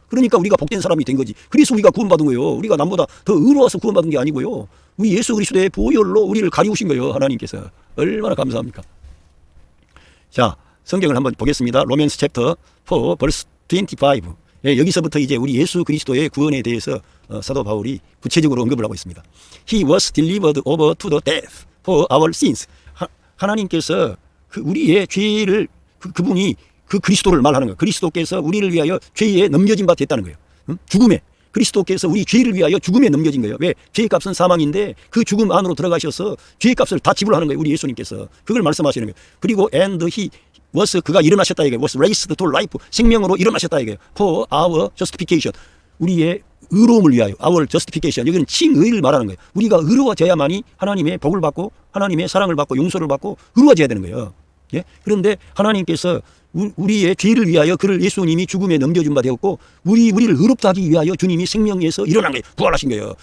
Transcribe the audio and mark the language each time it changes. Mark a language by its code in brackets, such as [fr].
[ko] 그러니까 우리가 복된 사람이 된 거지. 그래서 우리가 구원받은 거예요. 우리가 남보다 더 의로워서 구원받은 게 아니고요. 우리 예수 그리스도의 보혈로 우리를 가리우신 거예요. 하나님께서. 얼마나 감사합니까? 자, 성경을 한번 보겠습니다. [en] 로맨스 챕터 4 벌스 25. [ko] 예, 여기서부터 이제 우리 예수 그리스도의 구원에 대해서 사도 바울이 구체적으로 언급을 하고 있습니다. [en] He was delivered over to the death for our sins. [ko] 하나님께서 그 우리의 죄를 그분이 그 그리스도를 말하는 거예요. 그리스도께서 우리를 위하여 죄에 넘겨진 바 됐다는 거예요. 죽음에. 그리스도께서 우리 죄를 위하여 죽음에 넘겨진 거예요. 왜? 죄의 값은 사망인데 그 죽음 안으로 들어가셔서 죄의 값을 다 지불하는 거예요. 우리 예수님께서. 그걸 말씀하시는 거예요. 그리고 [en] and he was [ko] 그가 일어나셨다 이거예요. [en] was raised to life [ko] 생명으로 일어나셨다 이거예요. [en] for our justification [ko] 우리의 의로움을 위하여 [en] our justification [ko] 여기는 칭의를 말하는 거예요. 우리가 의로워져야만이 하나님의 복을 받고 하나님의 사랑을 받고 용서를 받고 의로워져야 되는 거예요. 예? 그런데 하나님께서 우리의 죄를 위하여 그를 예수님이 죽음에 넘겨준 바 되었고 우리를 의롭다 하기 위하여 주님이 생명에서 일어난 거예요. 부활하신 거예요.